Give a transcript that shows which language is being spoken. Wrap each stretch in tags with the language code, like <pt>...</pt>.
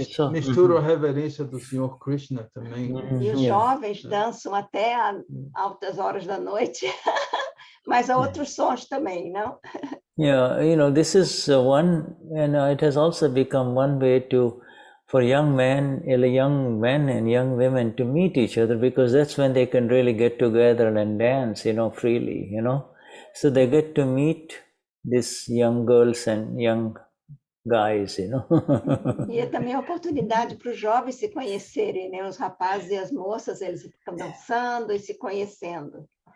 <pt>Mistura a reverência do Senhor Krishna também. E os jovens dançam até altas horas da noite, mas há outros sons também, não?</pt> <en>Yeah, you know, this is one, and it has also become one way for young men and young women to meet each other, because that's when they can really get together and dance, you know, freely, you know. So they get to meet these young girls and young guys, you know.</en> <pt>E é também a oportunidade para os jovens se conhecerem, né? Os rapazes e as moças, eles ficam dançando e se conhecendo.</pt>